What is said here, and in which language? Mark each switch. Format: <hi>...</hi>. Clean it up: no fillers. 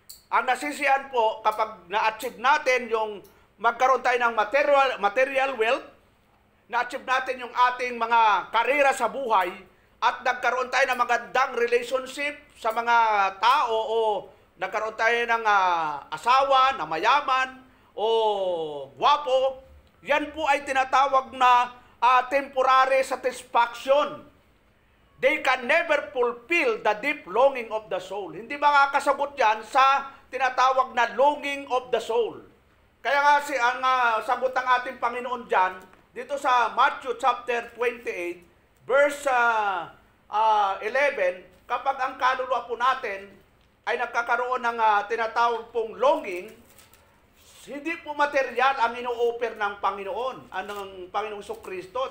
<tl>Ang nasisiyan po, kapag na-achieve natin yung magkaroon tayo ng material wealth, na-achieve natin yung ating mga karera sa buhay, at nagkaroon tayo ng magandang relationship sa mga tao o nagkaroon tayo ng asawa na mayaman o gwapo, yan po ay tinatawag na temporary satisfaction.</tl> <en>They can never fulfill the deep longing of the soul.</en> <tl>Hindi makakasagot yan sa tinatawag na</tl> <en>longing of the soul.</en> <tl>Kaya nga ang sagot ng ating Panginoon dyan, dito sa Matthew chapter 28, verse 11, kapag ang kaluluwa po natin ay nagkakaroon ng tinatawag pong longing, hindi po material ang ino-offer ng Panginoon, ng Panginoong Jesucristo.</tl>